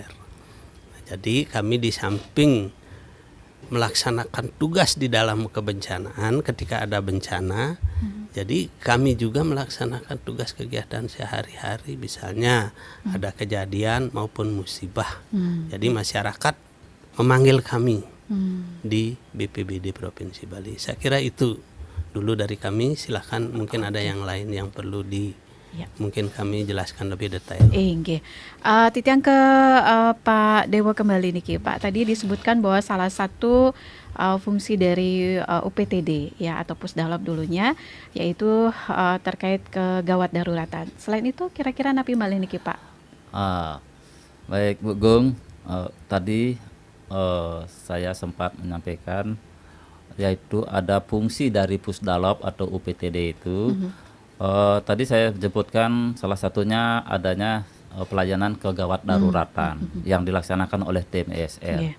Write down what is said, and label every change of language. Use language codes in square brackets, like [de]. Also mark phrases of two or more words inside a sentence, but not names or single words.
[id] Nah, jadi kami di samping melaksanakan tugas di dalam kebencanaan ketika ada bencana, jadi kami juga melaksanakan tugas kegiatan sehari-hari, misalnya ada kejadian maupun musibah. Jadi masyarakat memanggil kami di BPBD Provinsi Bali. Saya kira itu dulu dari kami. Silahkan mungkin ada yang lain yang perlu mungkin kami jelaskan lebih detail. Nggih. Titiang ke Pak Dewo kembali niki Pak. Tadi disebutkan bahwa salah satu fungsi dari UPTD ya atau Pusdalop dulunya yaitu terkait kegawat daruratan. Selain itu kira-kira [ban] napi malih niki [id] Pak? Baik Bu Gung, tadi saya sempat menyampaikan yaitu ada fungsi dari Pusdalop atau UPTD itu. Tadi saya sebutkan salah satunya adanya pelayanan kegawat daruratan yang dilaksanakan oleh tim ESR.